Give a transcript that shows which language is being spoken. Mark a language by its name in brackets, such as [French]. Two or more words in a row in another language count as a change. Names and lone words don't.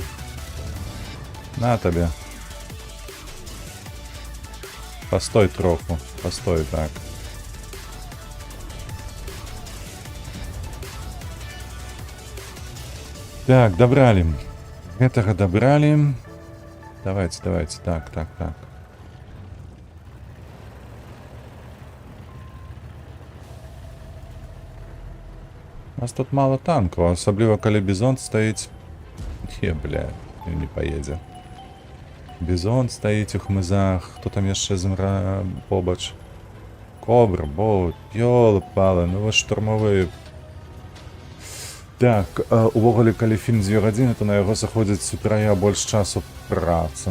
[Belarusian] На табе. Постой троху. Постой, так. Так, добрали. Гэтага добрали. Давайте, давайте. Так, так, так. У нас тут мало танкаў, асабліва калі бізон стаіць. Бля, не поедзе. Бізон стаіць у хмызах. Хто там яшчэ змра побач? Кобра, боут, ёлы-палы, ну вы штурмовыя. Так, увогуле, калі фільм 2 гадзіны, то на яго заходзіць утрая больш часу працы.